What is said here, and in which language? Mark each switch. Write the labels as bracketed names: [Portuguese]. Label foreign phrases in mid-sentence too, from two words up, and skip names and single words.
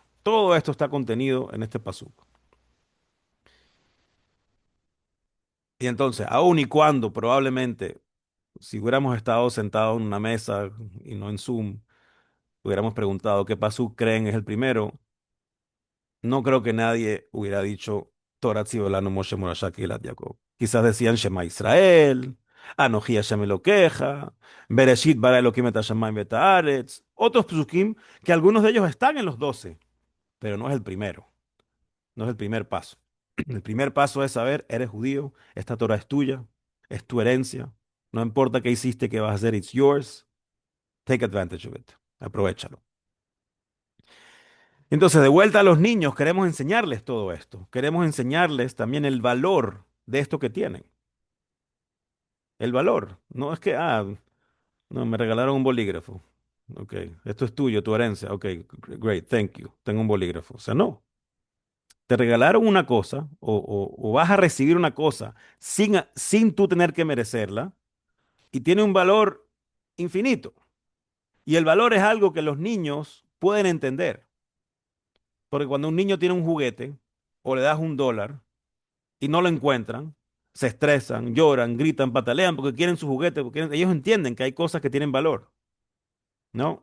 [Spanish] Todo esto está contenido en este pasuk. Y entonces, aun y cuando probablemente, si hubiéramos estado sentados en una mesa y no en Zoom, hubiéramos preguntado qué pasuk creen es el primero, no creo que nadie hubiera dicho [Hebrew] תורה צוה לנו משה מורשה קהלת יעקב. [Spanish] Quizás decían [Hebrew] שמע ישראל, אנכי השם אלהיך, בראשית ברא אלהים את השמים ואת הארץ. [Spanish] Otros psukim que algunos de ellos están en los 12, pero no es el primero, no es el primer paso. El primer paso es saber, eres judío, esta Torah es tuya, es tu herencia. No importa qué hiciste, qué vas a hacer, [English] it's yours. Take advantage of it. [Spanish] Aprovechalo. Entonces, de vuelta a los niños, queremos enseñarles todo esto. Queremos enseñarles también el valor de esto que tienen. El valor. No es que, no, me regalaron un bolígrafo. Ok, esto es tuyo, tu herencia. [English] Ok, great, thank you. [Spanish] Tengo un bolígrafo. O sea, no. Te regalaron una cosa o vas a recibir una cosa sin tú tener que merecerla y tiene un valor infinito. Y el valor es algo que los niños pueden entender. Porque cuando un niño tiene un juguete o le das $1, y no lo encuentran, se estresan, lloran, gritan, patalean porque quieren su juguete, ellos entienden que hay cosas que tienen valor, ¿no?